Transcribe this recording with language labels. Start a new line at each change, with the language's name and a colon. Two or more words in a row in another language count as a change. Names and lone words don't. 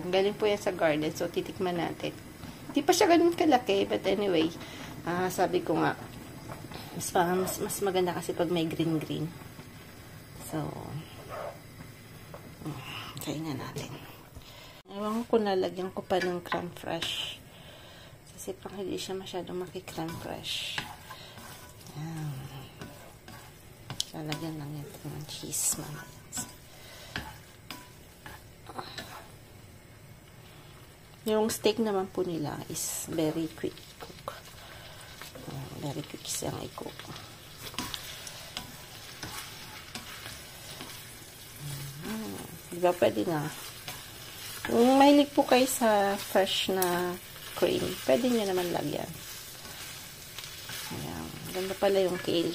Filipino: Galing po yan sa garden, so titikman natin. Hindi pa siya ganun kalaki,
English: but anyway,
Filipino: sabi ko nga, mas maganda kasi pag may green-green. So, kainin natin. Ewan ko kung nalagyan ko pa ng
French: crème fraîche.
Filipino: Kasi pang hindi siya masyadong maki-
French: crème fraîche.
Filipino: Ayan. Lalagyan lang ito ng cheese. Yung steak naman po nila is
English: very quick cook. Very quick
Filipino: siyang i-cook. Diba pwede na. Kung mahilig po kayo sa fresh na cream, pwede nyo naman lagyan. Ayan. Ganda pala yung kale.